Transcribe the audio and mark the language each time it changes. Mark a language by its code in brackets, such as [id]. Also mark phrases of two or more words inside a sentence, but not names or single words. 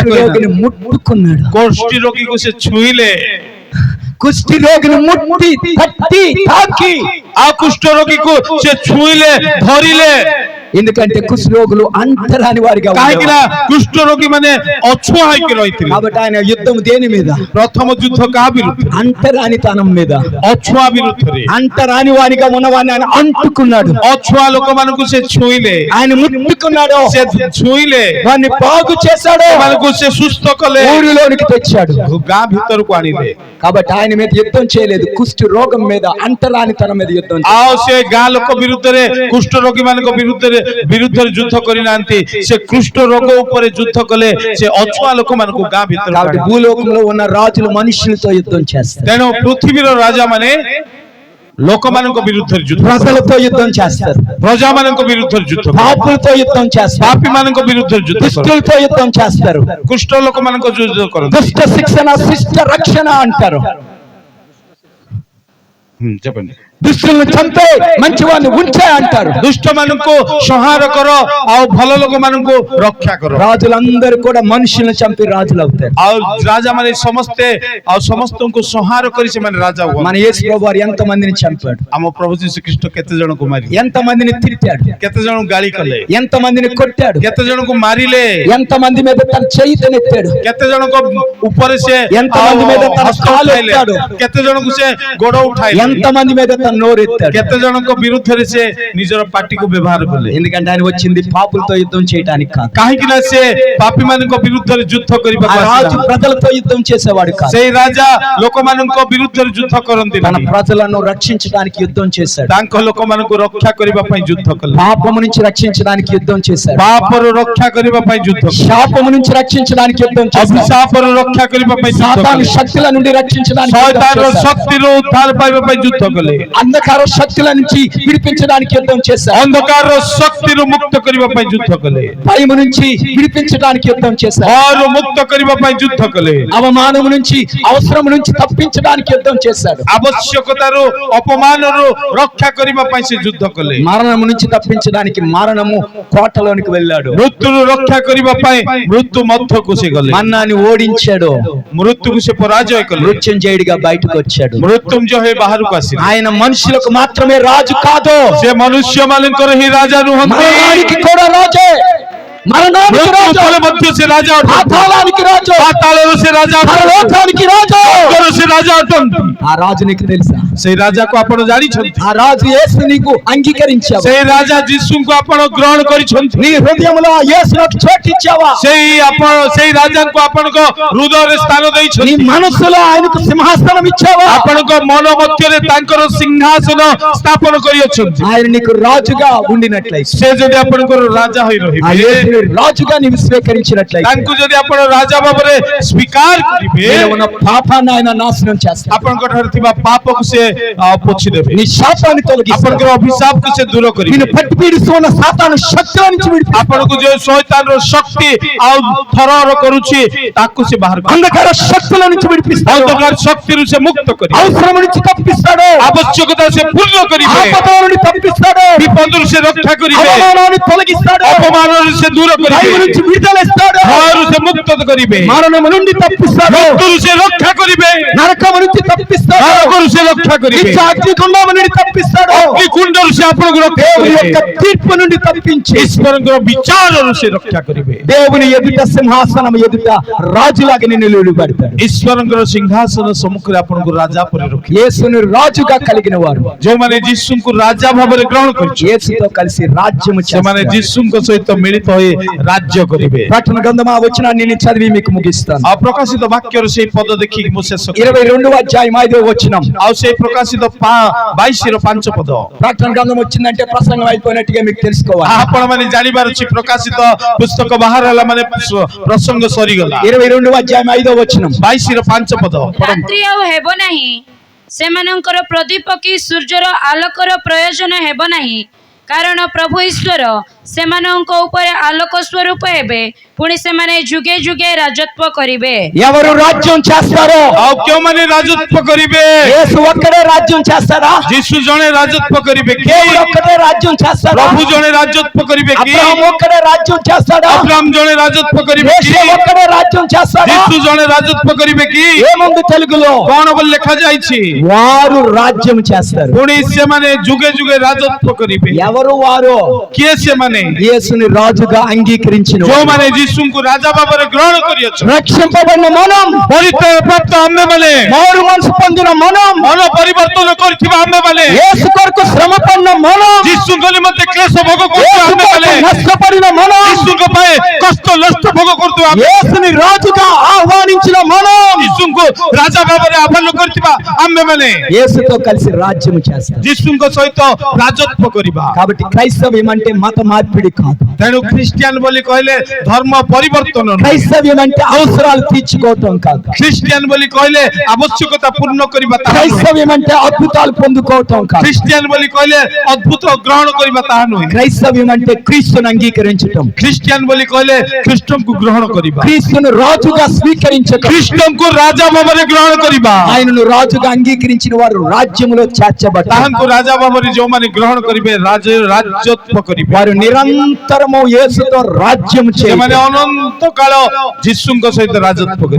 [te] కుష్ఠరోగిని ముట్టుకున్నాడు. [or] କୁଷ୍ଠ ରୋଗୀକୁ ସେ ଛୁଇଁଲେ, [te] కుష్టి రోగిని ముట్టి తట్టి తాకి. [or] ଆଉ କୁଷ୍ଠ ରୋଗୀକୁ ସେ ଛୁଇଁଲେ ଧରିଲେ, [te] ఎందుకంటే కుష్టి రోగులు అంతరాని వారిగా [or] କାହିଁକି ନା [te] ఉండేవారు. [or] କୁଷ୍ଠ ରୋଗୀ ମାନେ ଅଛୁଆଁ ହେଇକି ରହିଥିଲେ। [te] కాబట్టి ఆయన యుద్ధం దేని మీద? [or] ପ୍ରଥମ ଯୁଦ୍ଧ କାହା ବିରୁଦ୍ଧରେ? [te] అంటరానితనం మీద. [or] ଅଛୁଆଁ ବିରୁଦ୍ଧରେ। [te] అంటరాని వారిగా ఉన్నవాడిని ఆయన అంటుకున్నాడు. [or] ଅଛୁଆଁ ଲୋକମାନଙ୍କୁ ସେ ଛୁଇଁଲେ, [te] ఆయన ముట్టుకున్నాడు. [or] ସେ ଛୁଇଁଲେ, [te] వారిని బాగు చేశాడు. [or] ସେମାନଙ୍କୁ ସେ ସୁସ୍ଥ କଲେ, [te] ఊరిలోనికి తెచ్చాడు. [or] ଗାଁ ଭିତରକୁ ଆଣିଲେ। [te] కాబట్టి ఆయన మీద యుద్ధం చేయలేదు, కుష్టి రోగం మీద అంటరానితనం మీద యుద్ధం చేశాడు. [or] ଆଉ ସେ ଗାଁ ଲୋକ ବିରୁଦ୍ଧରେ, କୁଷ୍ଠ ରୋଗୀ ମାନଙ୍କ ବିରୁଦ୍ଧରେ ଯୁଦ୍ଧ କରିନାହାନ୍ତି, ସେ କୁଷ୍ଠ ରୋଗ ଉପରେ ଯୁଦ୍ଧ କଲେ, ସେ ଅଛୁଆଁ ଲୋକମାନଙ୍କୁ ଗାଁ ଭିତରକୁ [te] కాబట్టి [or] ଆଣିଲେ। [te] భూలోకంలో ఉన్న రాజులు మనుషులతో యుద్ధం చేస్తారు, [or] ତେଣୁ ପୃଥିବୀର ରାଜା ମାନେ ଲୋକମାନଙ୍କ ବିରୁଦ୍ଧରେ ଯୁଦ୍ଧ, [te] ప్రజలతో యుద్ధం చేస్తారు, [or] ପ୍ରଜାମାନଙ୍କ ବିରୁଦ୍ଧରେ ଯୁଦ୍ଧ, [te] పాపులతో యుద్ధం చేస్తారు, [or] ପାପୀ ମାନଙ୍କ ବିରୁଦ୍ଧରେ ଯୁଦ୍ଧ, [te] దుష్టులతో యుద్ధం చేస్తారు. [or] କୁଷ୍ଠ ଲୋକମାନଙ୍କ ଯୁଦ୍ଧ କରନ୍ତି। [te] దుష్ట శిక్షణ శిష్ట రక్షణ అంటారు. చెప్పండి। దుష్టులను చంపే మంచివాడిని ఉంచే అంటారు. [or] ଦୁଷ୍ଟ ମାନଙ୍କୁ ସଂହାର କର ଆଉ ଭଲ ଲୋକମାନଙ୍କୁ ରକ୍ଷା କର। [te] రాజులందరూ కూడా మనుషులను చంపి రాజులు అవుతారు. [or] ଆଉ ରାଜା ମାନେ ସମସ୍ତେ ଆଉ ସମସ୍ତଙ୍କୁ ସଂହାର କରି ସେମାନେ ରାଜା [te] మన [or] ହୁଅନ୍ତି। [te] యేసు ప్రభువారు ఎంత మందిని చంపాడు, [or] ଆମ ପ୍ରଭୁ ଯୀଶୁ ଖ୍ରୀଷ୍ଟ କେତେ ଜଣଙ୍କୁ ମାରିଲେ, [te] ఎంత మందిని తిట్టాడు, [or] କେତେ ଜଣଙ୍କୁ ଗାଳି କଲେ, [te] ఎంత మందిని కొట్టాడు, [or] କେତେ ଜଣଙ୍କୁ ମାରିଲେ, [te] ఎంత మంది మీద తన చేయితనెత్తాడు, [or] କେତେ ଜଣଙ୍କ ଉପରେ ସେ [te] ఎంతమంది మీద తన [or] ହସ୍ତ [te] కాలు [or] ଉଠାଇଲେ, [te] ఎత్తాడు, [or] କେତେ ଜଣଙ୍କୁ ସେ ଗୋଡ ଉଠାଇଲେ, [te] ఎంత మంది మీద తన నోరెత్తాడు. [or] କେତେ ଜଣଙ୍କ ବିରୁଦ୍ଧରେ ସେ ନିଜର ପାଟିକୁ ବ୍ୟବହାର କଲେ। [te] ఎందుకంటే ఆయన వచ్చింది పాపులతో యుద్ధం చేయడానికి కాదు. [or] କାହିଁକି ନା ସେ ପାପୀ ମାନଙ୍କ ବିରୁଦ୍ଧରେ ଯୁଦ୍ଧ [te] ఆ [or] କରିବାକୁ [te] రాజు [or] ଆସିଲା। [te] ప్రజలతో యుద్ధం చేసేవాడు కాదు, [or] ସେଇ ରାଜା ଲୋକମାନଙ୍କ ବିରୁଦ୍ଧରେ ଯୁଦ୍ଧ କରନ୍ତି [te] తన [or] ନାହିଁ, [te] ప్రజలను రక్షించడానికి యుద్ధం చేశాడు. [or] ତାଙ୍କ ଲୋକମାନଙ୍କୁ ରକ୍ଷା କରିବା ପାଇଁ ଯୁଦ୍ଧ କଲେ, [te] పాపము నుంచి రక్షించడానికి యుద్ధం చేశాడు, [or] ପାପରୁ ରକ୍ଷା କରିବା ପାଇଁ ଯୁଦ୍ଧ କଲେ, [te] శాపము నుంచి రక్షించడానికి యుద్ధం చేశాడు, [or] ଅଭିଶାପରୁ ରକ୍ଷା କରିବା ପାଇଁ ଯୁଦ୍ଧ [te] సాతాను [or] କଲେ, [te] శక్తుల నుండి రక్షించడానికి యుద్ధం [or] ଶୟତାନର [te] చేశాడు, [or] ଶକ୍ତିରୁ ଉଦ୍ଧାର ପାଇବା ପାଇଁ ଯୁଦ୍ଧ କଲେ, [te] అంధకార శక్తుల నుంచి విడిపించడానికి యుద్ధం చేశాడు, [or] ଅନ୍ଧକାରର ଶକ୍ତିରୁ ମୁକ୍ତ କରିବା ପାଇଁ ଯୁଦ୍ଧ କଲେ, [te] భయము నుంచి విడిపించడానికి యుద్ధం చేశాడు, [or] ଭୟରୁ ମୁକ୍ତ କରିବା ପାଇଁ ଯୁଦ୍ଧ କଲେ, [te] అవమానము నుంచి అవసరం నుంచి తప్పించడానికి యుద్ధం చేశాడు, [or] ଆବଶ୍ୟକତାରୁ ଅପମାନରୁ ରକ୍ଷା କରିବା ପାଇଁ ସେ ଯୁଦ୍ଧ କଲେ, [te] మరణము నుంచి తప్పించడానికి మరణము కోటలోనికి వెళ్ళాడు, [or] ମୃତ୍ୟୁରୁ ରକ୍ଷା କରିବା ପାଇଁ ମୃତ୍ୟୁ ମଧ୍ୟକୁ ସେ ଗଲେ, [te] మరణాన్ని ఓడించాడు, [or] ମୃତ୍ୟୁକୁ ସେ ପରାଜୟ କଲେ, [te] మృత్యుంజయుడిగా బయటకు వచ్చాడు. [or] ମୃତ୍ୟୁଞ୍ଜୟ ହୋଇ ବାହାରକୁ ଆସିଲେ। [te] ఆయన మనుషులకు మాత్రమే రాజు కాదు, [or] ସେ ମନୁଷ୍ୟ ମାନଙ୍କର ହିଁ ରାଜା ନୁହନ୍ତି, [te] మరణానికి కూడా రాజే, మరణానికి [or] ମୃତ୍ୟୁ [te] రాజు, [or] ଉପରେ ମଧ୍ୟ ସେ ରାଜା ଅଟନ୍ତି, [te] పాతాళానికి రాజు, [or] ପାତାଳର ସେ ରାଜା ଅଟନ୍ତି, [te] పరలోకానికి రాజు. [or] ସ୍ୱର୍ଗର ସେ రాజా ଅଟନ୍ତି। [te] ఆ రాజు నీకు తెలుసా? [or] ସେଇ ରାଜାକୁ ଆପଣ ଜାଣିଛନ୍ତି? [te] ఆ రాజు యేసు నీకు అంగీకరించావా? [or] ସେଇ ରାଜା ଯୀଶୁଙ୍କୁ ଆପଣ ଗ୍ରହଣ କରିଛନ୍ତି? [te] నీ హృదయంలో యేసుకు చోటు ఇచ్చావా? [or] ସେଇ ରାଜାଙ୍କୁ ଆପଣଙ୍କ ହୃଦୟରେ ସ୍ଥାନ [te] నీ [or] ଦେଇଛନ୍ତି? [te] మనసులో ఆయనకు సింహాసనం ఇచ్చావా? [or] ଆପଣଙ୍କ ମନ ମଧ୍ୟରେ ତାଙ୍କର ସିଂହାସନ ସ୍ଥାପନ କରିଅଛନ୍ତି? [te] ఆయన నీకు రాజుగా ఉండినట్లయితే, [or] ସେ ଯଦି ଆପଣଙ୍କର ରାଜା ହୋଇ [te] ఆ [or] ରହିବେ, [te] యేసుని రాజుగా నీవు స్వీకరించినట్లయితే, [or] ତାଙ୍କୁ ଯଦି ଆପଣ ରାଜା ଭାବରେ ସ୍ୱୀକାର କରିବେ, [te] నీలో ఉన్న పాపాన్ని ఆయన నాశనం చేస్తాడు, [or] ଆପଣଙ୍କ ଠାରେ ଥିବା ପାପକୁ ସେ ପୋଛିଦେବେ, [te] నీ శాపాన్ని తొలగిస్తాడు, [or] ଆପଣଙ୍କର ଅଭିଶାପକୁ ସେ ଦୂର କରିବେ, [te] నిన్ను పట్టి పీడిస్తున్న సాతాను శక్తుల నుంచి విడిపిస్తాడు, [or] ଆପଣଙ୍କୁ ଯୋଉ ଶୈତାନର ଶକ୍ତି ଆଉ ଥରହର କରୁଛି ତାକୁ ସେ ବାହାର କରିବେ, [te] అంధకార శక్తుల నుంచి విడిపిస్తాడు, [or] ଅନ୍ଧକାର ଶକ୍ତିରୁ ସେ ମୁକ୍ତ କରିବେ, [te] అవసరం నుంచి తప్పిస్తాడు, [or] ଆବଶ୍ୟକତା ସେ ପୂର୍ଣ୍ଣ କରିବେ, [te] ఆపద నుండి తప్పిస్తాడు, [or] ବିପଦରୁ ସେ ରକ୍ଷା କରିବେ, [te] అవమానాన్ని తొలగిస్తాడు, [or] ଅପମାନରୁ ସେ ଦୂର [te] భయం [or] କରିବେ, [te] నుంచి విడుదలస్తాడు, [or] ଭୟରୁ ସେ ମୁକ୍ତ କରିବେ, [te] మరణము నుండి తప్పిస్తాడు, [or] ମୃତ୍ୟୁରୁ ସେ ରକ୍ଷା କରିବେ, [te] నరకము నుంచి తప్పిస్తాడు, [or] ନରକରୁ ସେ రକ୍ଷା କରିବେ, [te] నిత్య అగ్నిగుండము నుండి తప్పిస్తాడు, [or] ଅଗ୍ନିକୁଣ୍ଡରୁ ସେ ଆପଣଙ୍କୁ ରକ୍ଷା [te] దేవుని [or] କରିବେ, [te] యొక్క తీర్పు నుండి తప్పించి [or] ଈଶ୍ୱରଙ୍କର ବିଚାରରୁ ସେ ରକ୍ଷା କରିବେ, [te] దేవుని ఎదుట సింహాసనం ఎదుట రాజులాగా నిన్ను నిలబెడతాడు. [or] ଈଶ୍ୱରଙ୍କର ସିଂହାସନ ସମ୍ମୁଖରେ ଆପଣଙ୍କୁ ରାଜା ପରି ରଖିବେ। [te] యేసుని రాజుగా కలిగిన వారు [or] ଯୋଉମାନେ ଯୀଶୁଙ୍କୁ ରାଜା ଭାବରେ ଗ୍ରହଣ କରିଛନ୍ତି, [te] యేసుతో కలిసి రాజ్యము [or] ସେମାନେ [te] చేస్తారు. [or] ଯୀଶୁଙ୍କ ସହିତ ମିଳିତ ହୋଇ ରାଜ୍ୟ କରିବେ। [te] ప్రకటన గ్రంథం ఆ వచనాన్ని నేను చదివి మీకు ముగిస్తాను. [or] ଆଉ ପ୍ରକାଶିତ ବାକ୍ୟର ସେଇ పଦ ଦେଖିକି ମୁଁ ଶେଷ କରିବି। [te] 22వ అధ్యాయం 5వ వచనం. [or] ଆଉ ସେଇ ପ୍ରକାଶିତ 22ର 5 పଦ [te] ప్రకటన గ్రంథం వచ్చిందంటే ప్రసంగం అయిపోయినట్టుగా మీకు తెలుసుకోవాలి. [or] ଆପଣ ମାନେ ଜାଣିବାର ଅଛି, ପ୍ରକାଶିତ ପୁସ୍ତକ ବାହାର ହେଲା ମାନେ ପ୍ରସଙ୍ଗ ସରିଗଲା। [te] 22వ అధ్యాయం 5వ వచనం. [or] 22ର 5 ପଦ ରାତ୍ରି ଆଉ ହେବ ନାହିଁ, ସେମାନଙ୍କର ପ୍ରଦୀପ କି ସୂର୍ଯ୍ୟର ଆଲୋକର ପ୍ରୟୋଜନ ହେବ ନାହିଁ, କାରଣ ପ୍ରଭୁ ଈଶ୍ୱର ସେମାନଙ୍କ ଉପରେ ଆଲୋକ ସ୍ୱରୂପ ହେବେ, ପୁଣି ସେମାନେ ଯୁଗେ ଯୁଗେ ରାଜତ୍ୱ କରିବେ। [te] ఎవరు రాజ్యం చేస్తారో? [or] ଆଉ କେଉଁମାନେ ରାଜତ୍ୱ କରିବେ? [te] యేసు ఒక్కడే రాజ్యం చేస్తారా? [or] ଯୀଶୁ ଜଣେ ରାଜତ୍ୱ କରିବେ କି? [te] దేవుడు ఒక్కడే రాజ్యం చేస్తారా? [or] ପ୍ରଭୁ ଜଣେ ରାଜତ୍ୱ କରିବେ କି? [te] అబ్రహాం ఒక్కడే రాజ్యం చేస్తాడా? [or] అబ్రాహం ଜଣେ ରାଜତ୍ୱ କରିବେ କି? [te] యేసు ఒక్కడే రాజ్యం చేస్తాడా? [or] ଯୀଶୁ ଜଣେ ରାଜତ୍ୱ କରିବେ କି? [te] ఏముంది తెలుగులో? [or] କଣ ବୋଲି ଲେଖା ଯାଇଛି? [te] వారు రాజ్యం చేస్తారు. [or] ପୁଣି ସେମାନେ ଯୁଗେ ଯୁଗେ ରାଜତ୍ୱ କରିବେ। [te] ఎవరు వారు? [or] କିଏ ସେମାନେ? [te] యేసుని రాజుగా అంగీకరించిన వారు. [or] ଯୋଉମାନେ ଯୀଶୁଙ୍କୁ ରାଜା ଭାବରେ ଗ୍ରହଣ କରିଅଛନ୍ତି, [te] రక్షింపబడిన మనం, [or] ପରିତ୍ରାଣ ପ୍ରାପ୍ତ ଆମ୍ଭେମାନେ, [te] మారు మనసు పొందిన మనం, [or] ମନ ପରିବର୍ତ୍ତନ କରିଥିବା ଆମ୍ଭେମାନେ, [te] యేసు కొరకు శ్రమ పడిన మనం, [or] ଯୀଶୁଙ୍କ ନିମନ୍ତେ କ୍ଲେଶ ଭୋଗ କରୁଥିବା [te] యేసు [or] ଆମ୍ଭେମାନେ, [te] కొరకు నష్టపడిన మనం, [or] ଯୀଶୁଙ୍କ ପାଇଁ କଷ୍ଟ ନଷ୍ଟ ଭୋଗ କରୁଥିବା ଆମ୍ଭେ, [te] యేసుని రాజుగా ఆహ్వానించిన మనం, [or] ଯୀଶୁଙ୍କୁ ରାଜା ଭାବରେ ଆହ୍ୱାନ କରିଥିବା ଆମ୍ଭେମାନେ [te] యేసుతో కలిసి రాజ్యం చేస్తారు. [or] ଯୀଶୁଙ୍କ ସହିତ ରାଜତ୍ୱ କରିବା। [te] కాబట్టి క్రైస్తవ్యం అంటే మత మార్పిడి కాదు. [or] ତେଣୁ ଖ୍ରୀଷ୍ଟିଆନ ବୋଲି କହିଲେ ଧର୍ମ ପରିବର୍ତ୍ତନ ନୁହେଁ। [te] క్రైస్తవ్యం అంటే అవసరాలు తీర్చుకోవటం కాదు. [or] ଖ୍ରୀଷ୍ଟିଆନ ବୋଲି କହିଲେ ଆବଶ୍ୟକତା ପୂର୍ଣ୍ଣ କରିବା ତାହା ନୁହେଁ। [te] క్రైస్తవ్యం అంటే అద్భుతాలు పొందుకోవటం కాదు. [or] ଖ୍ରୀଷ୍ଟିଆନ ବୋଲି କହିଲେ ଅଦ୍ଭୁତ ଗ୍ରହଣ କରିବା ତାହା ନୁହେଁ। [te] క్రైస్తవ్యం అంటే క్రీస్తుని అంగీకరించటం, [or] ଖ୍ରୀଷ୍ଟିଆନ ବୋଲି କହିଲେ ଖ୍ରୀଷ୍ଟଙ୍କୁ గ్రహଣ କରିବା, [te] క్రీస్తును రాజుగా స్వీకరించటం, [or] ଖ୍ରୀଷ୍ଟଙ୍କୁ ରାଜା ଭାବରେ ଗ୍ରହଣ କରିବା, [te] ఆయనను రాజుగా అంగీకరించిన వారు రాజ్యములో చేర్చబడతారు. [or] ତାହାଙ୍କୁ ରାଜା ଭାବରେ ଯୋଉମାନେ ଗ୍ରହଣ କରିବେ ରାଜତ୍ୱ କରିବେ। [te] వారు నిరంతరము యేసుతో రాజ్యం [or] ସେମାନେ [te] చేయాలి. [or] ଅନନ୍ତ କାଳ ଯୀଶୁଙ୍କ ସହିତ ରାଜତ୍ୱ କରିବେ।